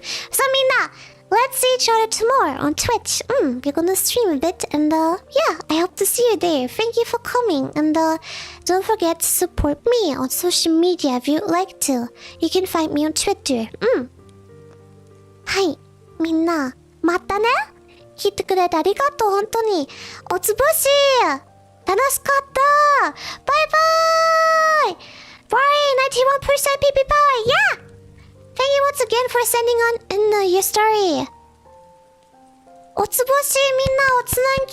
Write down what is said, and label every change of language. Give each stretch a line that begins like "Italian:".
English: So Mina, let's see each other tomorrow on Twitch. We're gonna stream a bit, and yeah, I hope to see you there. Thank you for coming, and don't forget to support me on social media if you'd like to. You can find me on Twitter.
Japanese: はい、みんな、またね。聞いてくれてありがとう、本当に。おつぼし、楽しかった。バイバーイ。
English: Bye, 91% PP power, yeah! Thank you once again for sending on in your story.
Japanese: おつぼし、みんなおつなんき。